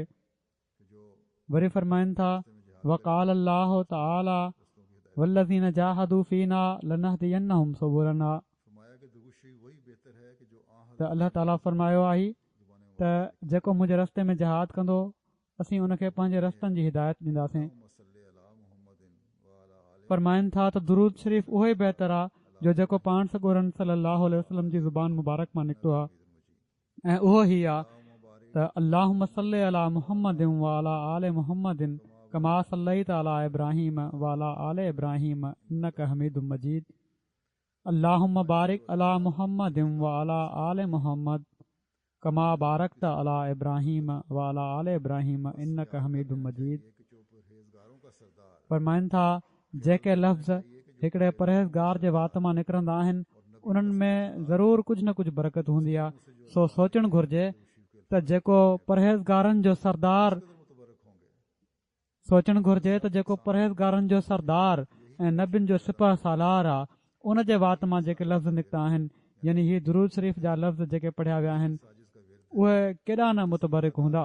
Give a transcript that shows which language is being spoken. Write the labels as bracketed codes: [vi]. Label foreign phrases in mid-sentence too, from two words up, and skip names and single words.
[sd] वरी फरमाइनि था [ar] وقال الله تعالى والذين جاهدوا فينا لنهدينهم سبلنا [sd] त अल्लाह ताला फरमायो आहे त जेको मुंहिंजे रस्ते में जहाद कंदो असीं उनखे पंहिंजे रस्तनि जी हिदायत ॾींदासीं। फरमाइनि था त दुरूद शरीफ़ उहो ई बहितर आहे जो जेको पाण सॻोरन [ar] صلاه وسلم [sd] जी ज़ुबान मुबारक मां निकितो आहे ऐं उहो ई आहे त [ar] اللهم صل على محمد وعلى آل محمد كما صليت على إبراهيم وعلى آل إبراهيم إنك حميد مجيد. اللهم بارك على محمد وعلى آل محمد كما باركت على إبراهيم وعلى آل إبراهيم إنك حميد مجيد. [sd] फरमाइनि था जेके लफ़्ज़ हिकिड़े परहेज़गार जे वात मां निकिरंदा आहिनि उन्हनि में ज़रूरु कुझु न कुझु बरकत हूंदी आहे। सो सोचणु घुर्जे त जेको परहेज़गारनि जो सरदार सोचणु घुर्जे त जेको परहेज़गारनि जो सरदार ऐं नबियुनि जो सिपह सालार आहे, उन जे वात मां जेके लफ़्ज़ निकिता आहिनि, यानी हीअ दुरूद शरीफ़ जा लफ़्ज़ जेके पढ़िया विया आहिनि, उहे केॾा न मुतबरिक हूंदा।